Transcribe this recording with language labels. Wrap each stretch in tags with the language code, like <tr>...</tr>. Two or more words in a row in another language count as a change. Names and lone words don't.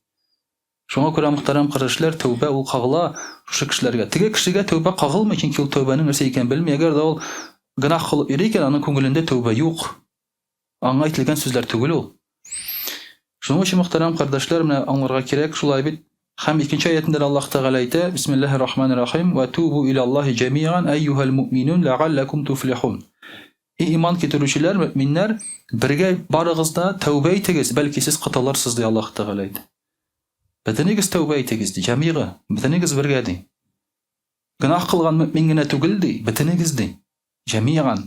<tt>Шуңа күрә мөхтәрәм кардәшләр, тәүбә ул кагыла шушы кешеләргә. Теге кешегә тәүбә кагылмый, чөнки ул тәүбәнең нәрсә икәнен белми. Әгәр дә ул гынаһ кылып йөри икән, аның күңелендә тәүбә юк. Аңа әйтелгән сүзләр түгел ул. Шуның өчен мөхтәрәм кардәшләр, менә аңларга кирәк, шулай бит. Һәм икенче аятында Аллаһ Тәгалә әйтә:</tt> <ar>بسم الله الرحمن الرحيم. وتوبوا إلى الله جميعا أيها المؤمنون لعلكم تفلحون.</ar> <tt>Иман китерүчеләр, мөэминнәр, бергә барыгыз да тәүбә итегез, бәлки сез кытылырсыз ди Аллаһ Тәгалә әйтә. Бөтенегез тәүбә итегез ди, җамигы, бөтенегез бергә ди. Гынаһ кылган мөэмин генә түгел ди, бөтенегез ди, җамиган.</tt>